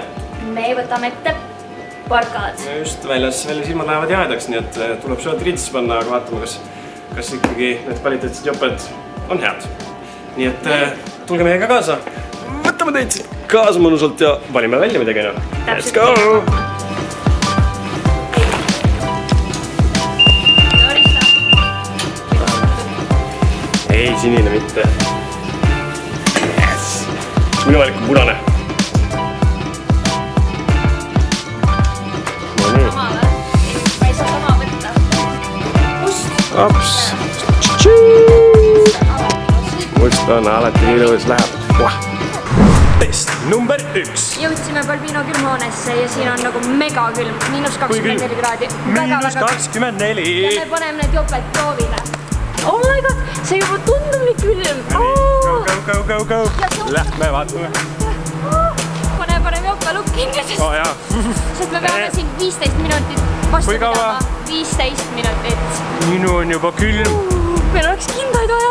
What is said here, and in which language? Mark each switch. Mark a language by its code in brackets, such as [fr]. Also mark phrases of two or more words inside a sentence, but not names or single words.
[et] Me võtame ette parkad. Just väljas ilmad lähevad jahedaks, nii et tuleb suurt riidesse panna, aga vaatame, kas ikkagi need kvaliteetsed joped on head. Nii et tulge meiega kaasa. Võtame teid siit kaasa mõnusalt ja valime välja midagi. [en] Let's go! [et] Ei, sinine mitte. Yes! Minu valik on punane. Ops! Must on alati ilus läheb. Test number 1. Jõudsime Balbino külmhoonesse ja siin on nagu mega külm. -24 kraadi. -24. Ja me paneme need joped proovile. [en] Oh my god, [et] see juba tundub nii külm. Go. Lähme vaatame. Paneme jope lukkingi, sest me peame siin 15 minutit vastu pidama. 15 minutit. Minu on juba külm. Meil oleks kindaid vaja.